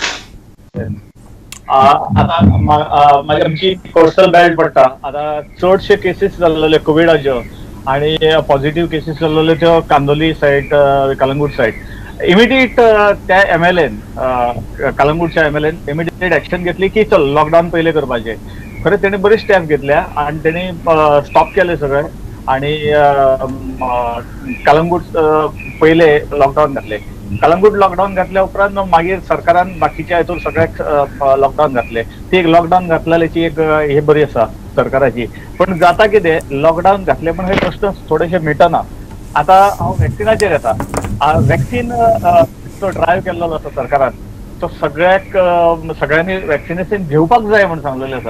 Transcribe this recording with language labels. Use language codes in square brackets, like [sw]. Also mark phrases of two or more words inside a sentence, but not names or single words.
[kok] आता माझी आमची कोस्टल बेल्ट पडटा. आता चडशे केसीस जाल्ले कोविडाच्यो आणि [en] positive cases [kok] जाल्ले त्यो कांदोली सायड, कलंगूट सायड. इमिडिएट त्या एमएलएन कलंगूटच्या एमएलएन [en] immediate action [kok] घेतली की चल लॉकडाऊन पहिले करपाचे. [mr] खरं त्याने बरेच स्टेप घेतल्या आणि त्यांनी स्टॉप केले सगळे आणि कलंगूट पहिले लॉकडाऊन घातले. [kok] कलंगूट लॉकडाऊन घातल्या उपरांत मागीर सरकारान बाकीच्या हितून सगळ्याक लॉकडाऊन घातले. ती एक लॉकडाऊन घातलेल्याची एक हे बरी आसा सरकाराची. पण जाता कितें लॉकडाऊन घातले पण हे प्रश्न थोडेशे मिटना. आता हांव वॅक्सिनाचेर येता. वॅक्सिन जो ड्रायव्ह केल्लो आसा सरकारान तो सगळ्यांनी वॅक्सिनेशन घेवपाक जाय म्हणून सांगलेलें आसा.